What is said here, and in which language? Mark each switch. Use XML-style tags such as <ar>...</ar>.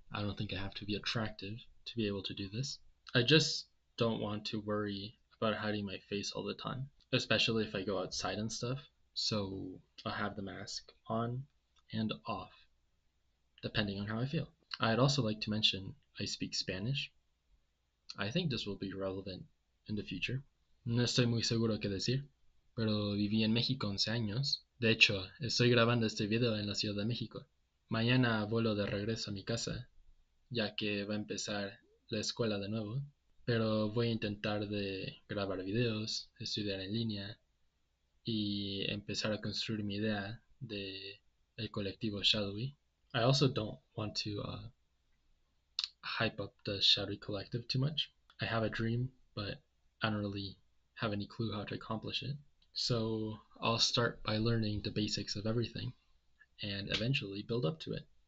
<en>I don't think I have to be attractive to be able to do this. I just don't want to worry about hiding my face all the time, especially if I go outside and stuff. So I'll have the mask on and off, depending on how I feel. I'd also like to mention I speak Spanish. I think this will be relevant in the future.</en> <es>No estoy muy seguro qué decir, pero viví en México 11 años. De hecho, estoy grabando este video en la Ciudad de México. Mañana vuelo de regreso a mi casa, ya que va a empezar la escuela de nuevo. Pero voy a intentar de grabar videos, estudiar en línea y empezar a construir mi idea de el colectivo Shadowy.</es> <en>I also don't want to hype up the Shadowy Collective too much. I have a dream, but I don't really have any clue how to accomplish it. So I'll start by learning the basics of everything and eventually build up to it.</en>